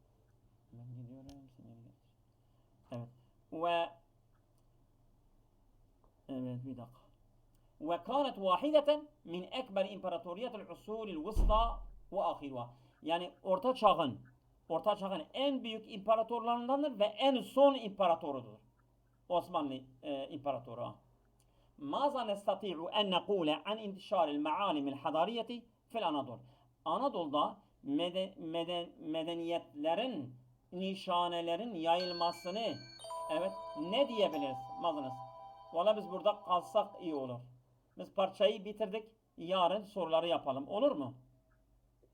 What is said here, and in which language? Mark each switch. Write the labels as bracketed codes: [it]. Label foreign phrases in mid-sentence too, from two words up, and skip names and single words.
[tr] Evet. Bir dakika. [ar] وكانت واحدة من أكبر إمبراطوريات العصور الوسطى وآخرها. [tr] Yani orta çağın Orta Çağ'ın en büyük imparatorlarındandır ve en son imparatorudur. Osmanlı İmparatoru. [ar] ماذا نستطيع أن نقول عن انتشار المعالم الحضارية في الأناضول? [tr] Anadolu'da medeniyetlerin, nişanelerin yayılmasını ne diyebiliriz? Mazınız. Valla biz burada kalsak iyi olur. Biz parçayı bitirdik. Yarın soruları yapalım. Olur mu?